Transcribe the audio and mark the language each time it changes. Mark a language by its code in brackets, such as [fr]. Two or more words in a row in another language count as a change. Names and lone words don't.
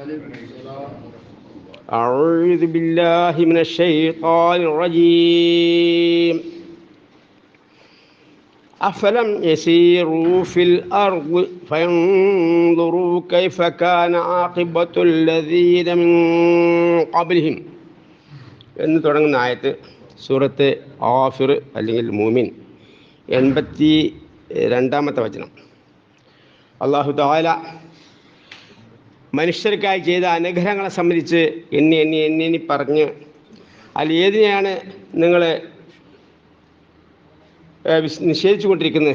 [ar] أعوذ بالله من الشيطان الرجيم أفلم يسيروا في الأرض فينظروا كيف كان عاقبة الذين من قبلهم [ml] എന്ന് തുടങ്ങുന്ന ആയത്ത് സൂറത്ത് ആഫിർ അല്ലെങ്കിൽ മൂമിൻ 82-ാമത്തെ വചനം. [ar] الله تعالى [ml] മനുഷ്യർക്കായി ചെയ്ത അനുഗ്രഹങ്ങളെ സംബന്ധിച്ച് എണ്ണി പറഞ്ഞ് അതിൽ ഏതിനെയാണ് നിങ്ങൾ നിഷേധിച്ചു കൊണ്ടിരിക്കുന്നത്?